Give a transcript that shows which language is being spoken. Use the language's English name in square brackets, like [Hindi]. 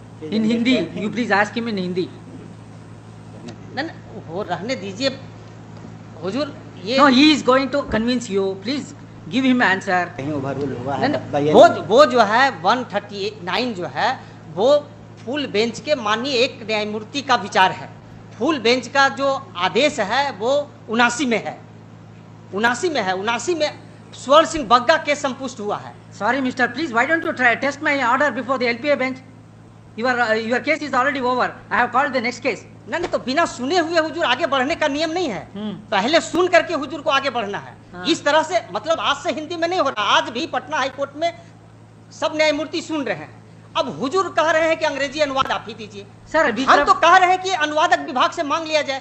[English] In Hindi, you please ask him in Hindi. [Hindi] नहीं वो रहने दीजिए हुजूर ये [English] No, he is going to convince you. Please give him answer. [Hindi] कहीं overrule हुआ नहीं, है नहीं, वो जो है 139 जो है वो फुल बेंच के माननीय एक न्यायमूर्ति का विचार है। फुल बेंच का जो आदेश है वो 79 में है, 79 में स्वर्ण सिंह बग्गा केस संपुष्ट हुआ है। [English] Sorry, Mister, please, why don't you try test my order before the LPA bench? Your case is already over. I have called the next case. [Hindi] नहीं तो बिना सुने हुए हुजूर आगे बढ़ने का नियम नहीं है। पहले सुन करके हुजूर को आगे बढ़ना है। हाँ। इस तरह से मतलब आज से हिंदी में नहीं हो रहा, आज भी पटना हाई कोर्ट में सब न्यायमूर्ति सुन रहे हैं। अब हुजूर कह रहे हैं कि अंग्रेजी अनुवाद आप ही दीजिए। सर, हम तो कह रहे हैं कि अनुवादक विभाग से मांग लिया जाए।